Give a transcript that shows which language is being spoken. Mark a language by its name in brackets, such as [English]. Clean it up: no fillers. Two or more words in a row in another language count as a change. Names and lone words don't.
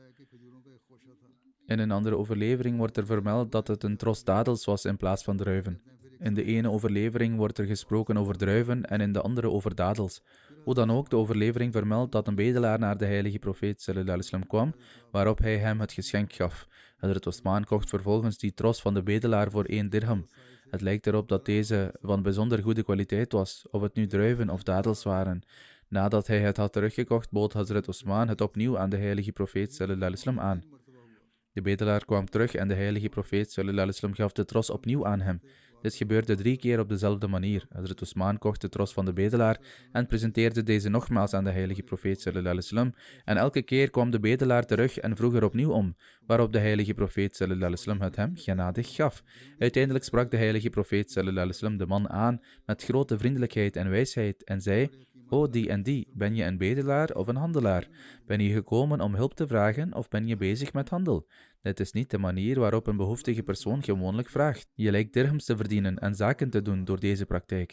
[Dutch] In een andere overlevering wordt er vermeld dat het een tros dadels was in plaats van druiven. In de ene overlevering wordt er gesproken over druiven en in de andere over dadels. Hoe dan ook, de overlevering vermeldt dat een bedelaar naar de heilige profeet [Arabic] صلى الله عليه وسلم [Dutch] kwam, waarop hij hem het geschenk gaf. Hazrat Uthman kocht vervolgens die tros van de bedelaar voor 1 dirham. Het lijkt erop dat deze van bijzonder goede kwaliteit was, of het nu druiven of dadels waren. Nadat hij het had teruggekocht, bood Hazrat Uthman het opnieuw aan de heilige profeet [Arabic] صلى الله عليه وسلم [Dutch] aan. De bedelaar kwam terug en de heilige profeet [Arabic] صلى الله عليه وسلم [Dutch] gaf de tros opnieuw aan hem. Dit gebeurde 3 keer op dezelfde manier. Hazrat Usman kocht de tros van de bedelaar en presenteerde deze nogmaals aan de heilige profeet [Arabic] صلى الله عليه وسلم. [Dutch] En elke keer kwam de bedelaar terug en vroeg er opnieuw om, waarop de heilige profeet [Arabic] صلى الله عليه وسلم [Dutch] het hem genadig gaf. Uiteindelijk sprak de heilige profeet [Arabic] صلى الله عليه وسلم [Dutch] de man aan met grote vriendelijkheid en wijsheid en zei: O die en die, ben je een bedelaar of een handelaar? Ben je gekomen om hulp te vragen of ben je bezig met handel? Dit is niet de manier waarop een behoeftige persoon gewoonlijk vraagt. Je lijkt dirhams te verdienen en zaken te doen door deze praktijk.